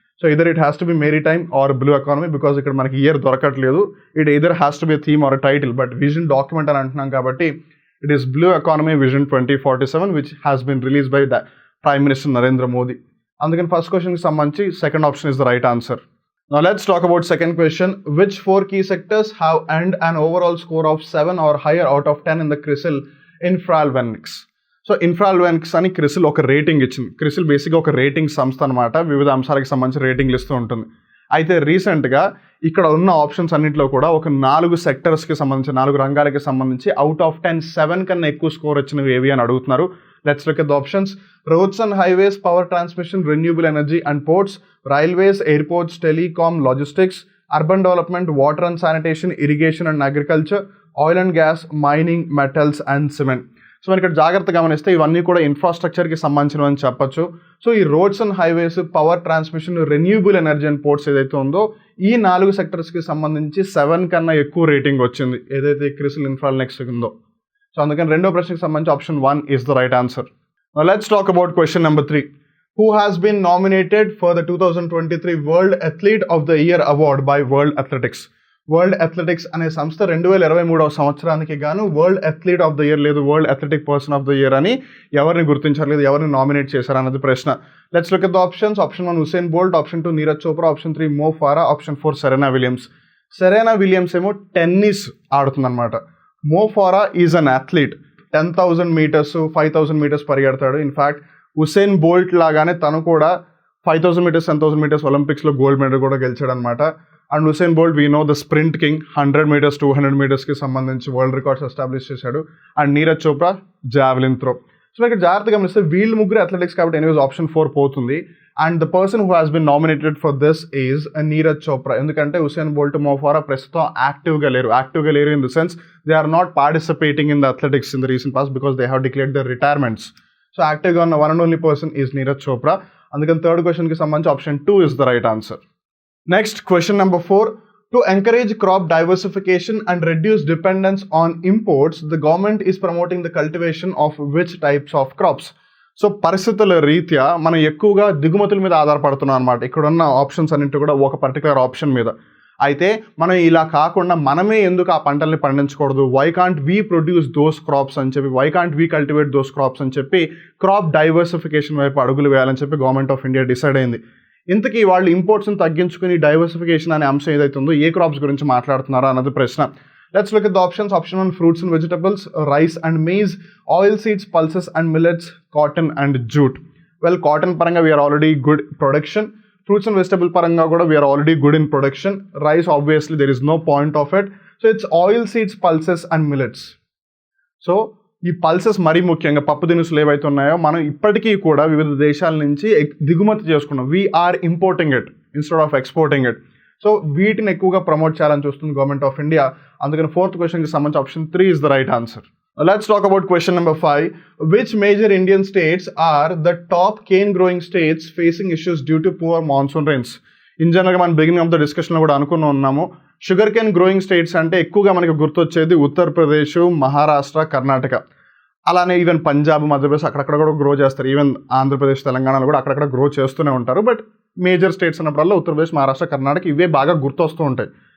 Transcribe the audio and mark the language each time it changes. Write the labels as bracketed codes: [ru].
[en] so either it has to be maritime or blue economy, because [te] ఇక్కడ మనకి year దొరకట్లేదు. [en] it either has to be theme or title, but vision document [te] అని అంటున్నాం కాబట్టి [en] It is blue economy vision 2047 which has been release by the prime minister Narendra Modi. [te] అందుకని first క్వశ్చన్కి సంబంధించి [en] Second option is the right answer. Now let's talk about second question. Which 4 key sectors have earned an overall score of 7 or higher out of 10 in the CRISIL Infralvenix? [te] So ఇన్ఫ్రాల్వెనిక్స్ అని క్రిసిల్ ఒక rating ఇచ్చింది. క్రిసిల్ బేసిక్గా ఒక rating సంస్థ అనమాట, వివిధ అంశాలకు సంబంధించి రేటింగ్లు ఇస్తూ ఉంటుంది. అయితే రీసెంట్గా ఇక్కడ ఉన్న ఆప్షన్స్ అన్నింటిలో కూడా ఒక 4 సెక్టర్స్కి సంబంధించి 4 రంగాలకి సంబంధించి అవుట్ ఆఫ్ 10 7 కన్నా ఎక్కువ స్కోర్ వచ్చినవి ఏవి అని అడుగుతున్నారు. [en] Let's look at the options. Roads and highways, power transmission, renewable energy and ports, railways, airports, telecom, logistics, urban development, water and sanitation, irrigation and agriculture, oil and gas, mining, metals and cement. [te] So మనం ఇక్కడ జాగ్రత్తగా గమనిస్తే ఇవన్నీ కూడా ఇన్ఫ్రాస్ట్రక్చర్కి సంబంధించినవి అని చెప్పొచ్చు. So ఈ roads and highways, power transmission, renewable energy and ports ఏదైతే ఉందో ఈ 4 సెక్టర్స్కి సంబంధించి 7 కన్నా ఎక్కువ రేటింగ్ వచ్చింది ఏదైతే క్రిసిల్ ఇన్ఫ్రాల్వెనిక్స్ ఉందో. సో అందుకని రెండో ప్రశ్నకి సంబంధించి option 1 [en] is the right answer. Now let's talk about question number 3. Who has been nominated for the 2023 World Athlete of the Year Award by World Athletics? [te] World athletics అనే సంస్థ 2023వ సంవత్సరానికి గాను world athlete of the year లేదు world athletic person of the year అని ఎవరిని గుర్తించారు లేదు ఎవరిని నామినేట్ చేశారు అన్నది ప్రశ్న. [en] Let's look at the options. [te] Option 1 Usain Bolt, option 2 Neeraj Chopra, option 3 మో ఫారా, option 4 Serena Williams. Serena Williams ఏమో టెన్నిస్ ఆడుతుందన్నమాట. [en] Mo Farah is an athlete, [te] 10,000 metres 5,000 metres పరిగెడతాడు. In fact Usain Bolt లాగానే తను కూడా 5,000 మీటర్స్ 10,000 మీటర్స్ ఒలింపిక్స్లో గోల్డ్ మెడల్ కూడా గెలిచాడు అనమాట. And Usain Bolt [en] we know the sprint king, [te] 100 metres 200 మీటర్స్కి సంబంధించి వరల్డ్ రికార్డ్స్ ఎస్టాబ్లిష్ చేశాడు. And Neeraj Chopra javelin throw. So ఇక్కడ జాగ్రత్తగా గమనిస్తే వీళ్ళు ముగ్గురు అథ్లెటిక్స్ కాబట్టి ఎనీవేస్ ఆప్షన్ 4 పోతుంది. [en] And the person who has been nominated for this is Neeraj Chopra. [te] ఎందుకంటే హుసేన్ బోల్ట్, మో ఫారా ప్రస్తుతం యాక్టివ్గా లేరు [en] In the sense they are not participating in the athletics in the recent past because they have declared the retirements. [te] So యాక్టివ్గా ఉన్న [en] One and only person is Neeraj Chopra. [te] అందుకని third క్వశ్చన్కి సంబంధించి [en] Option 2 is the right answer. Next question number 4. To encourage crop diversification and reduce dependence on imports, the government is promoting the cultivation of which types of crops? [te] So పరిస్థితుల రీత్యా మనం ఎక్కువగా దిగుమతుల మీద ఆధారపడుతున్నాం అనమాట. ఇక్కడ ఉన్న ఆప్షన్స్ అన్నింటి కూడా ఒక పర్టికులర్ ఆప్షన్ మీద. అయితే మనం ఇలా కాకుండా మనమే ఎందుకు ఆ పంటల్ని పండించకూడదు, [en] why can't we produce those crops [te] అని చెప్పి, [en] why can't we cultivate those crops [te] అని చెప్పి క్రాప్ డైవర్సిఫికేషన్ వైపు అడుగులు వేయాలని చెప్పి గవర్నమెంట్ ఆఫ్ ఇండియా డిసైడ్ అయింది. ఇంతకీ వాళ్ళు ఇంపోర్ట్స్ని తగ్గించుకుని డైవర్సిఫికేషన్ అనే అంశం ఏదైతే ఉందో ఏ క్రాప్స్ గురించి మాట్లాడుతున్నారో అన్నది ప్రశ్న. [en] Let's look at the options. Option 1 fruits and vegetables, rice and maize, oil seeds, pulses and millets, cotton and jute. Well cotton పరంగా we are already good production. Fruits and vegetable పరంగా కూడా we are already good in production. Rice obviously there is no point of it. So it's oil seeds, pulses and millets. [te] So ఈ pulses మరీ ముఖ్యంగా పప్పు దినుసులు ఏవైతే ఉన్నాయో మనం ఇప్పటికీ కూడా వివిధ దేశాల నుంచి దిగుమతి చేసుకున్నాం. [en] We are importing it instead of exporting it. So [te] వీటిని ఎక్కువగా ప్రమోట్ చేయాలని చూస్తుంది [en] Government of India. [te] అందుకని 4th క్వశ్చన్కి సంబంధించి option 3 [en] Is the right answer. Let's talk about question number 5. Which major Indian states are the top cane growing states facing issues due to poor monsoon rains? [te] In జనరల్గా మనం beginning of the డిస్కషన్లో కూడా ఉన్నాము, sugar cane growing states అంటే ఎక్కువగా మనకి గుర్తొచ్చేది ఉత్తరప్రదేశ్, మహారాష్ట్ర, కర్ణాటక, అలానే ఈవెన్ పంజాబ్, మధ్యప్రదేశ్ అక్కడక్కడ కూడా గ్రో చేస్తారు. ఈవెన్ ఆంధ్రప్రదేశ్, తెలంగాణలో కూడా అక్కడక్కడ గ్రో చేస్తూనే ఉంటారు. But major states అన్నప్పుడల్లా Uttar Pradesh, Maharashtra, Karnataka ఇవే బాగా గుర్తొస్తూ ఉంటాయి.